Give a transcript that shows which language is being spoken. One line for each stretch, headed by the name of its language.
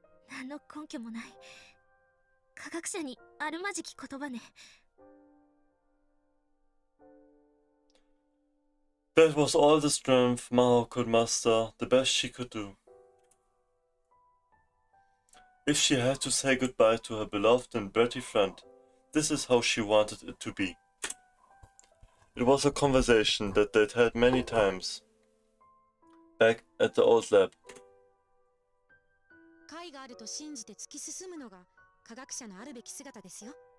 Japanese: 何の根拠もない科学者にあるまじき言葉ね。
English: That was all the strength Maho could muster, the best she could do. If she had to say goodbye to her beloved and bratty friend, this is how she wanted it to be. It was a conversation that they'd had many times, back at the old lab.
Japanese: 解があると信じて突き進むのが科学者のあるべき姿ですよ。